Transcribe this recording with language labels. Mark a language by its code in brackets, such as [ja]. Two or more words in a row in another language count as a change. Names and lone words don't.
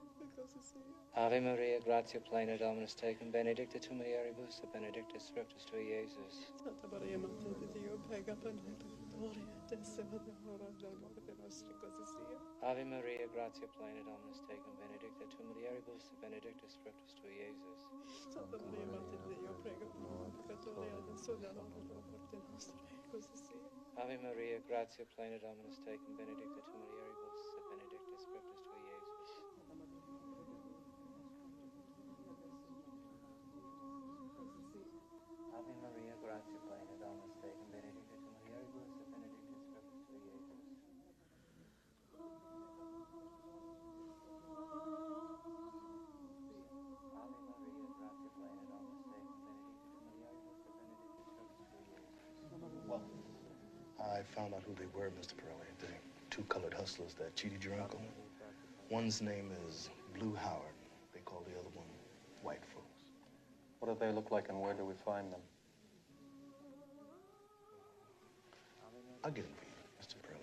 [la] Ave Maria, gratia plena, Dominus tecum, benedicta tu mulieribus, et benedictus fructus tui, Iesus. [it] Santa Maria, [la] Mater Dei [it] Dio, prega per noi peccatori, adesso e nell'ora della morte nostra, così sia. [la] Ave Maria, gratia plena, Dominus tecum, benedicta tu mulieribus, et benedictus fructus tui, Iesus. [it] Santa Maria, [la] Mater Dei [it] Dio, prega per noi peccatori, adesso e nell'ora della morte nostra, così sia. [la] Ave Maria, gratia plena, Dominus tecum, benedicta tu mulieribus, et benedictus fructus tui, Iesus. Ave Maria, gratia plena, Dominus tecum, benedicta tu mulieribus, et benedictus fructus tui, Iesus. Ave Maria, gratia plena, Dominus tecum, benedicta tu mulieribus, et benedictus fructus tui, Iesus. [en] Well, I found out who they were, Mr. Pirelli. The two colored hustlers that cheated your uncle. One's name is Blue Howard. They call the other one White Folks. What do they look like and where do we find them? I'll get them for you, Mr. Pirelli.